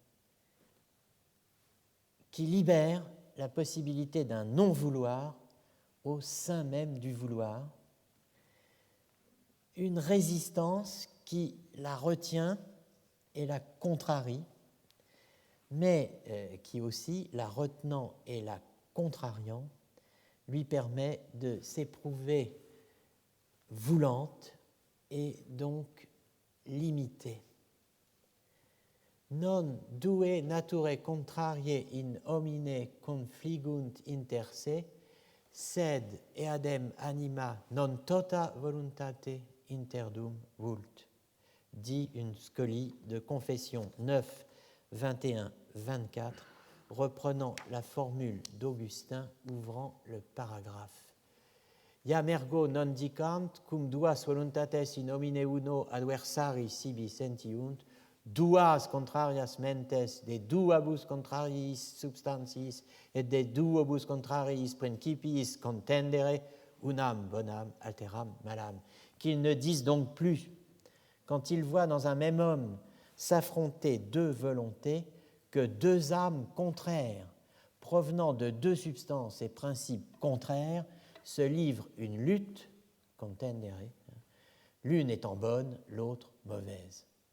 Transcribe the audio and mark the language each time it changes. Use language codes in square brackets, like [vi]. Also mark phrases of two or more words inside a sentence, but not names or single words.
[fr] qui libère la possibilité d'un non-vouloir au sein même du vouloir, une résistance qui la retient et la contrarie, mais qui aussi, la retenant et la contrariant, lui permet de s'éprouver voulante et donc limitée. [la] Non due naturae contrariae in homine confligunt inter se, sed eadem anima non tota voluntate interdum vult, [fr] dit une scolie de Confession 9, 21, 24, reprenant la formule d'Augustin ouvrant le paragraphe. [la] Iam ergo non dicant, cum duas voluntates in homine uno adversari sibi sentiunt, duas contrarias mentes de duabus contrariis substantiis et de duabus contrariis principiis contendere, unam bonam alteram malam. [fr] Qu'ils ne disent donc plus, quand ils voient dans un même homme s'affronter deux volontés, que deux âmes contraires, provenant de deux substances et principes contraires, se livrent une lutte, contendere, l'une étant bonne, l'autre mauvaise.